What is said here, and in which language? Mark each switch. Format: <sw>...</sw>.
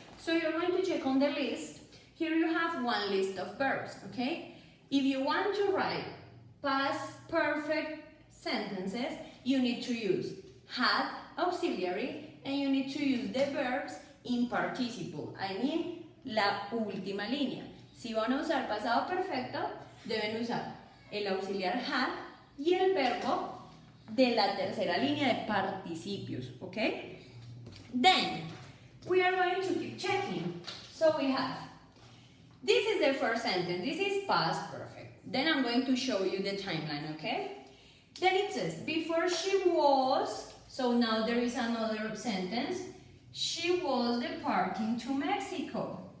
<en>So you're going to check on the list. Here you have one list of verbs, okay? If you want to write past perfect sentences, you need to use had, auxiliary, and you need to use the verbs in participle. I mean,</en> <es>la última línea. Si van a usar pasado perfecto, deben usar el auxiliar had y el verbo de la tercera línea de participios, okay?</es> <en>Then, we are going to keep checking. So we have, this is the first sentence, this is past perfect. Then I'm going to show you the timeline, okay? Then it says, before she was, so now there is another sentence, she was departing to Mexico.</en>